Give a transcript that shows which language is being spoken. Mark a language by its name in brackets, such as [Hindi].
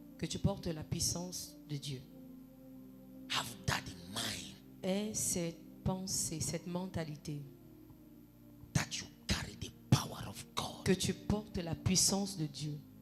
[French] que tu portes la puissance de Dieu. [English] Have that in mind, [French] Et cette pensée, cette mentalité, [English] that you carry the power of God. [French] que tu portes la puissance de Dieu.